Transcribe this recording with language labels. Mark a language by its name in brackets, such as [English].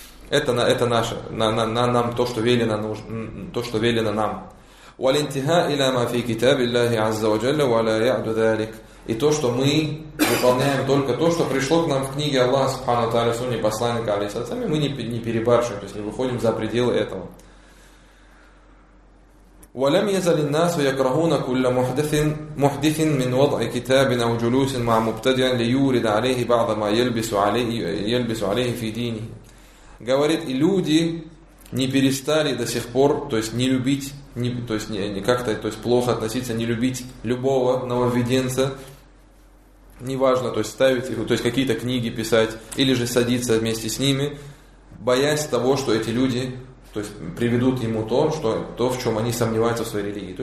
[Russian] Это наше, нам то, что велено нам. [Arabic] وَلِنْتِهَا إِلَى مَا فِي كِتَابِ اللَّهِ عَزَّ وَجَلَّ وَلَا يَعْدُ ذَلِكَ. [Russian] И то, что мы выполняем только то, что пришло к нам в книге Аллаха Субхану Тааля, Сунне Посланника Алейхиссалям, мы не перебарщиваем, то есть не выходим за пределы этого. [Arabic] ولم يزل الناس يكرهون كل محدث من وضع كتاب أو جلوس مع مبتدع ليورد عليه بعض ما يلبس عليه في دينه. [Russian] Говорит, и люди не перестали до сих пор, то есть не любить, не, то есть не как-то, то есть плохо относиться, не любить любого нововведенца, неважно, то есть ставить его, то есть какие-то книги писать или же садиться вместе с ними, боясь того, что эти люди, то есть приведут ему то, что то, в чем они сомневаются в своей религии.